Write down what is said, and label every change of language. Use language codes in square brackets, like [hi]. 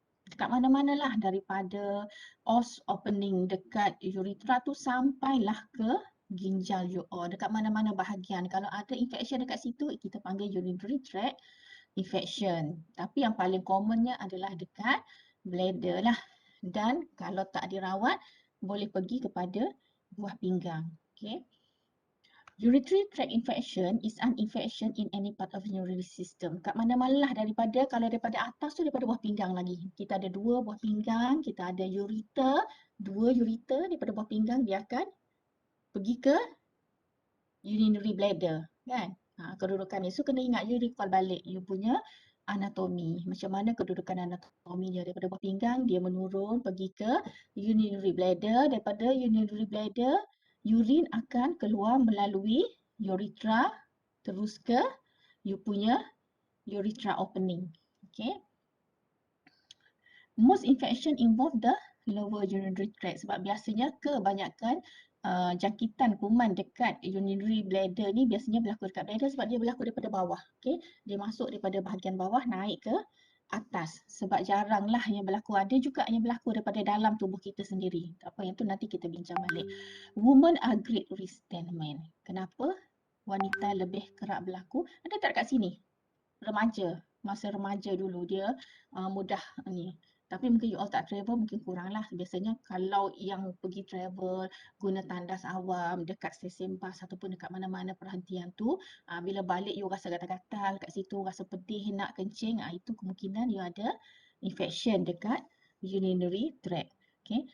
[ms] Dekat mana-mana lah, daripada os opening dekat urethra tu sampailah ke ginjal you all. Dekat mana-mana bahagian. Kalau ada infection dekat situ, kita panggil urinary tract infection. Tapi yang paling commonnya adalah dekat bladder lah. Dan kalau tak dirawat, boleh pergi kepada buah pinggang. Okay. [en] Urinary tract infection is an infection in any part of the urinary system. [ms] Kat mana-mana lah kalau daripada atas tu daripada buah pinggang lagi. Kita ada dua buah pinggang, kita ada ureter, dua ureter daripada buah pinggang dia akan pergi ke urinary bladder, kan? Kedudukan ni. So kena ingat, you recall balik you punya anatomi. Macam mana kedudukan anatomi dia daripada buah pinggang, dia menurun pergi ke urinary bladder. Daripada urinary bladder, urine akan keluar melalui urethra terus ke you punya urethra opening. Okay. [en] Most infection involve the lower urinary tract [ms] sebab biasanya kebanyakan jangkitan kuman dekat urinary bladder ni biasanya berlaku dekat bladder sebab dia berlaku daripada bawah. Okay. Dia masuk daripada bahagian bawah naik ke atas sebab jaranglah yang berlaku. Ada juga yang berlaku daripada dalam tubuh kita sendiri. Tak apa, yang tu nanti kita bincang balik. [en] Women are great risk than men. [ms] Kenapa wanita lebih kerap berlaku? Ada tak dekat sini? Masa remaja dulu dia mudah ni. Tapi mungkin you all tak travel, mungkin kurang lah. Biasanya kalau yang pergi travel, guna tandas awam dekat stesen bas ataupun dekat mana-mana perhentian tu, bila balik you rasa gatal-gatal kat situ, rasa pedih, nak kencing, itu kemungkinan you ada infection dekat urinary tract. Okay.